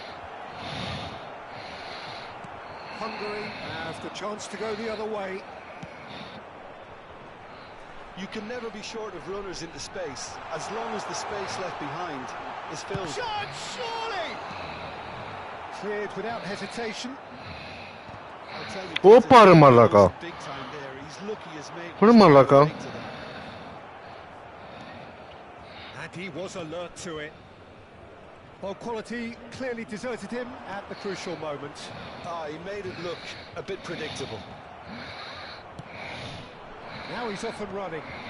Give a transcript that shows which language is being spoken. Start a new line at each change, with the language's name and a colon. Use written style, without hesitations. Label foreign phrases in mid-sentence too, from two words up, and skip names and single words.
English: Hungary has the chance to go the other way. You can never be short of runners into space, as long as the space left behind is filled. Shot, surely! Cleared without hesitation.
Greek: Όπα ρε μαλάκα. Ρε μαλάκα.
English: And he was alert to it. Well, quality clearly deserted him at the crucial moment. He made it look a bit predictable. Now he's off and running.